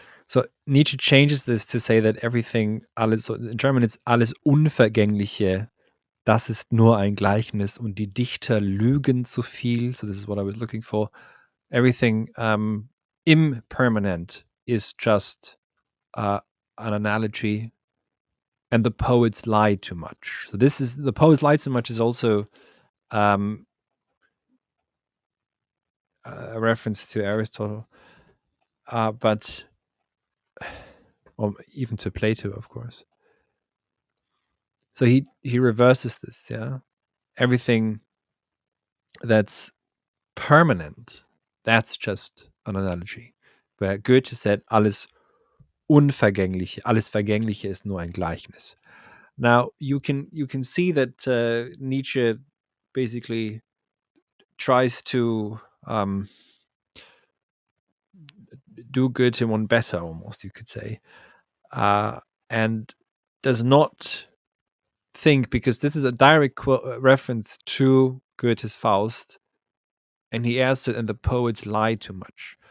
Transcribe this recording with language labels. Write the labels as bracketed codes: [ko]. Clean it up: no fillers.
[en] So Nietzsche changes this to say that everything, alles, in German it's [de] alles Unvergängliche, das ist nur ein Gleichnis und die Dichter lügen zu viel. [en] So this is what I was looking for. Everything impermanent is just an analogy, and the poets lie too much. So this is, the poets lie too much is also a reference to Aristotle, but or even to Plato, of course. So he reverses this, yeah. Everything that's permanent, that's just an analogy. Where Goethe said, [de] alles Unvergängliche, alles Vergängliche ist nur ein Gleichnis. [en] Now you can see that Nietzsche basically tries to do Goethe one better, almost, you could say, and does not think, because this is a direct reference to Goethe's Faust, and he adds it, and the poets lie too much.